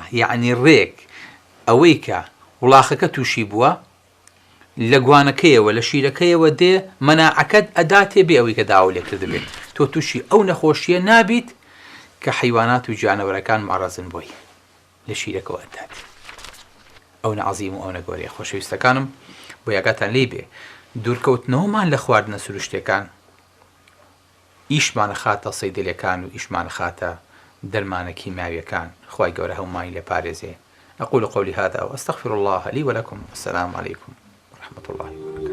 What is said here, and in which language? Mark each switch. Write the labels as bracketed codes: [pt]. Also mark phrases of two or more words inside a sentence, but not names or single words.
[ckb] یعنی ڕێک ئەوەی کە وڵاخەکە تووشی بووە لە گوانەکەیەوە لە شیرەکەیەوە دێ مەناعەکەت ئەداتێ بێ ئەوەی کە داوا لێ کردبێت تۆ تووشی ئەو نەخۆشیە نابیت کە حیوانات و جانەوەرەکان مەعرەزن بۆی لە شیرەکەەوە ئەدات. ئەو نەعەزیم و ئەو نەگۆرەیە. خۆشەویستەکانم بۆ یاگاتان لێ بێ دوورکەوتنەوەمان لە خواردنە سروشتەکان ئیشمانە خاتە سەیدەلەکان و ئیشمانە خاتە دەرمانە کیماویەکان. خوای گەورە هەمومانی لێ پارێزێ. [ar] أقول قولي هذا وأستغفر الله لي ولكم. السلام عليكم ورحمة الله.